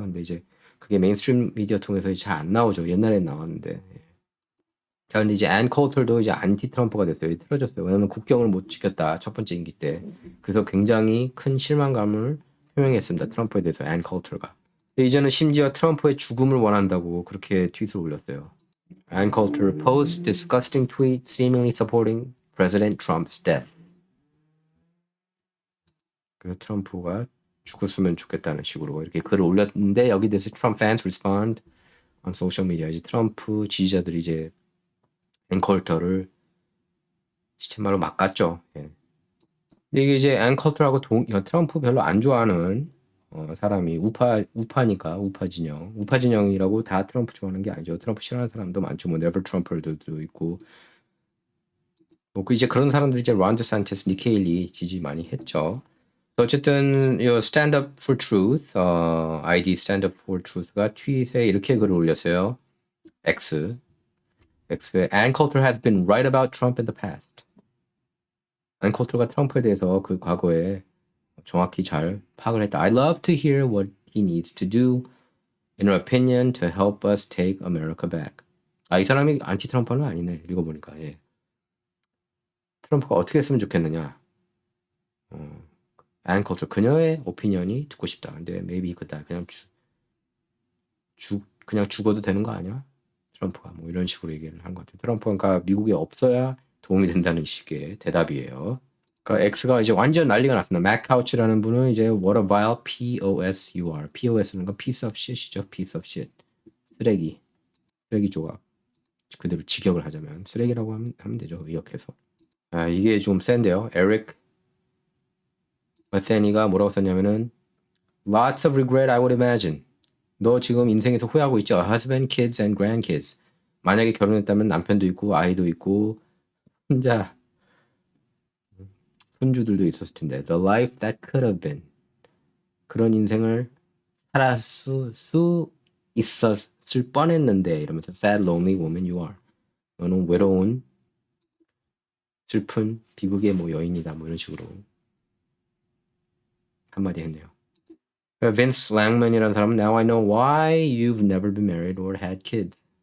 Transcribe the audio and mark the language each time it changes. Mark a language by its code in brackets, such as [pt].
[ko] 근데 이제 그게 메인스트림 미디어 통해서 잘 안 나오죠. 옛날엔 나왔는데. 예. 자, 근데 이제 앤 콜털도 이제 안티 트럼프가 됐어요. 틀어졌어요. 왜냐면 국경을 못 지켰다. 첫 번째 임기 때. 그래서 굉장히 큰 실망감을 표명했습니다. 트럼프에 대해서 앤 콜털가. 이제는 심지어 트럼프의 죽음을 원한다고 그렇게 트윗을 올렸어요. [en] Ann Coulter posts disgusting tweet seemingly supporting President Trump's death. [ko] 그래서 트럼프가 죽었으면 좋겠다는 식으로 이렇게 글을 올렸는데 여기 대해서 [en] Trump fans respond on social media. [ko] 이제 트럼프 지지자들이 이제 앤 콜터를 시체말로 막 갔죠. 예. 근데 이게 이제 앤 콜터하고 트럼프 별로 안 좋아하는 사람이 우파니까 우파 진영이라고 다 트럼프 좋아하는 게 아니죠. 트럼프 싫어하는 사람도 많죠. 뭐 네버 트럼프들도 있고 뭐 이제 그런 사람들이 이제 론 데산티스, 니키 헤일리 지지 많이 했죠. 어쨌든 이 Stand Up for Truth, 아이디 Stand Up for Truth가 트윗에 이렇게 글을 올렸어요. [en] X에 Ann Coulter has been right about Trump in the past. [ko] 앤 콜터가 트럼프에 대해서 그 과거에 정확히 잘 파악을 했다. [en] I love to hear what he needs to do in her opinion to help us take America back. [ko] 이 사람이 안티 트럼프는 아니네. 읽어보니까. 예. 트럼프가 어떻게 했으면 좋겠느냐. 앤 콜터 그녀의 오피니언이 듣고 싶다. 근데 maybe 그다 그냥 그냥 죽어도 되는 거 아니야? 트럼프가 뭐 이런 식으로 얘기를 한 것 같아요. 트럼프가 미국에 없어야 도움이 된다는 식의 대답이에요. 그러니까 X가 이제 완전 난리가 났습니다. 맥카우치라는 분은 이제 [en] what a vile POSUR. [ko] POS는 건 [en] piece of shit이죠. piece of shit. [ko] 쓰레기 조각. 그대로 직역을 하자면 쓰레기라고 하면 되죠. 의역해서. 이게 좀 센데요. 에릭 마테니가 뭐라고 썼냐면은 [en] lots of regret I would imagine. [ko] 너 지금 인생에서 후회하고 있죠? [en] husband, kids and grandkids. [ko] 만약에 결혼했다면 남편도 있고 아이도 있고 혼자 손주들도 있었을 텐데 [en] the life that could have been. [ko] 그런 인생을 수 있었을 뻔했는데 이러면서 [en] sad lonely woman you are. [ko] 너는 외로운 슬픈 비극의 뭐 여인이다 뭐 이런 식으로 한마디 했네요. 빈스 랭맨이라는 사람은 [en] now I know why you've never been married or had kids.